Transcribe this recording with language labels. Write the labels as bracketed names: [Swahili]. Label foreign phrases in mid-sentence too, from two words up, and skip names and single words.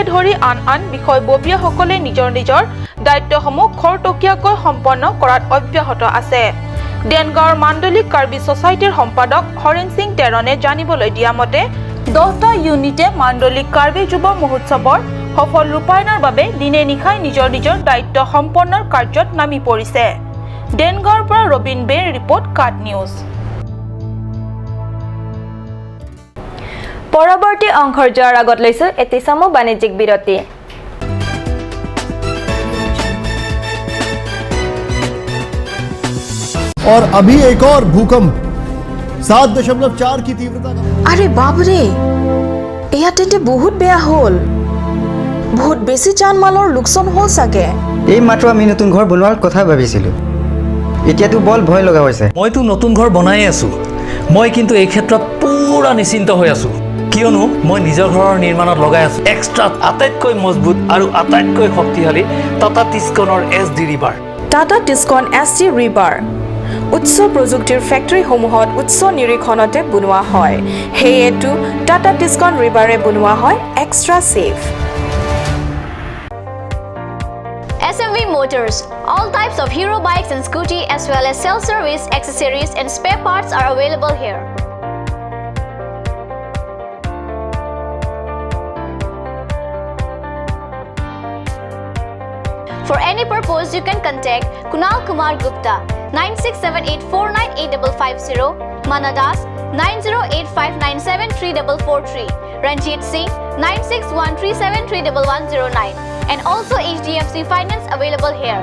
[Assamese] ধৰি আন বিষয়ববীয়াসকলে নিজৰ দায়িত্বসমূহ খৰতকীয়াকৈ সম্পন্ন কৰাত অব্যাহত আছে দেনগাঁৱৰ মাণ্ডলিক কাৰ্বি ছ'চাইটিৰ সম্পাদক হৰেণ সিং তেৰণে জানিবলৈ দিয়া মতে 10টা ইউনিটে মাণ্ডলিক কাৰ্বি যুৱ মহোৎসৱৰ সফল ৰূপায়ণৰ বাবে দিনে নিশাই নিজৰ দায়িত্ব সম্পন্নৰ কাৰ্যত নামি পৰিছে দেনগাঁৱৰ পৰা ৰবিন বেৰ ৰিপৰ্ট কাট নিউজ পৰৱৰ্তী অংশৰ যোৱাৰ আগত লৈছো এটি চমু বাণিজ্যিক বিৰতি। [Hindi] और अभी एक और भूकंप 7.4 की तीव्रता का। [Assamese] আরে বাবরে এয়া তেন্তে বহুত বেয়া হল বহুত বেছি জান মালৰ লোকচান হল চাগে এই মাত্ৰ আমি নতুন ঘৰ বনোৱাৰ কথা ভাবিছিলোঁ এতিয়াতো বল ভয় লগা হৈছে মইতো নতুন ঘৰ বনাই আছো মই কিন্তু এই ক্ষেত্ৰত পুৰা নিশ্চিন্ত হৈ আছো কিয়নো মই নিজৰ ঘৰৰ নিৰ্মাণত লগাই আছো এক্সট্ৰা আটাইতকৈ মজবুত আৰু আটাইতকৈ শক্তিশালী টাটা টিস্কনৰ SD ৰিভাৰ টাটা টিস্কন SD ৰিভাৰ উচ্চ প্ৰযুক্তিৰ ফেক্টৰীসমূহত উচ্চ নিৰীক্ষণতে বনোৱা হয় হেয়েটো টাটা টিস্কন ৰিভাৰে বনোৱা হয় এক্সট্ৰা সেফ [English] SMV Motors. All types of hero bikes and scooty as well as self-service, accessories and spare parts are available here. For any purpose, you can contact Kunal Kumar Gupta 9678498550, Manadas 9085973443, Ranjit Singh 9613731109, and also HDFC Finance available here.